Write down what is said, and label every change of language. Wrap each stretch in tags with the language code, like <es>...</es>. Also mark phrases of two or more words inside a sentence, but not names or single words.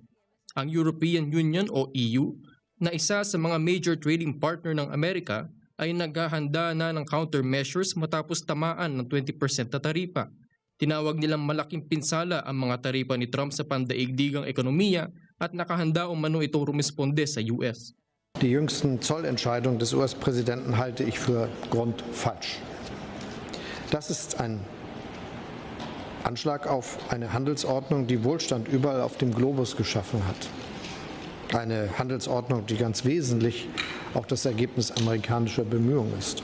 <tl>Ang European Union o EU, na isa sa mga</tl> <en>major trading partner</en> <tl>ng Amerika, ay naghahanda na ng countermeasures matapos tamaan ng 20% na taripa. Tinawag nilang malaking pinsala ang mga taripa ni Trump sa pandaigdigang ekonomiya at nakahanda umano ito rumisponde sa US.</tl> <de>Die jüngsten Zollentscheidungen des US-Präsidenten halte ich für grundfalsch. Das ist ein Anschlag auf eine Handelsordnung, die Wohlstand überall auf dem Globus geschaffen hat. Eine Handelsordnung, die ganz wesentlich auch das Ergebnis amerikanischer Bemühungen ist.</de>